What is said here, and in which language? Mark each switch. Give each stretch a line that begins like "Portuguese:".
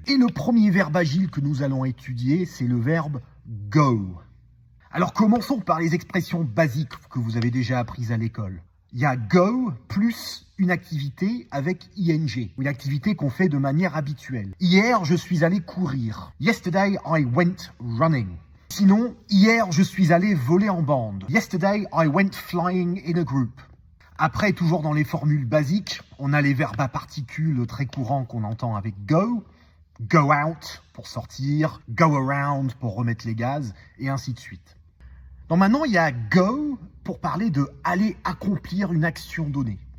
French: Et le premier verbe agile que nous allons étudier, c'est le verbe go. Alors commençons par les expressions basiques que vous avez déjà apprises à l'école. Il y a go plus une activité avec ing, une activité qu'on fait de manière habituelle. Hier, je suis allé courir.
English: Yesterday, I went running.
French: Sinon, hier, je suis allé voler en bande.
English: Yesterday, I went flying in a group.
French: Après, toujours dans les formules basiques, on a les verbes à particules très courants qu'on entend avec go. Go out pour sortir, go around pour remettre les gaz, et ainsi de suite. Donc maintenant, il y a go pour parler de aller accomplir une action donnée.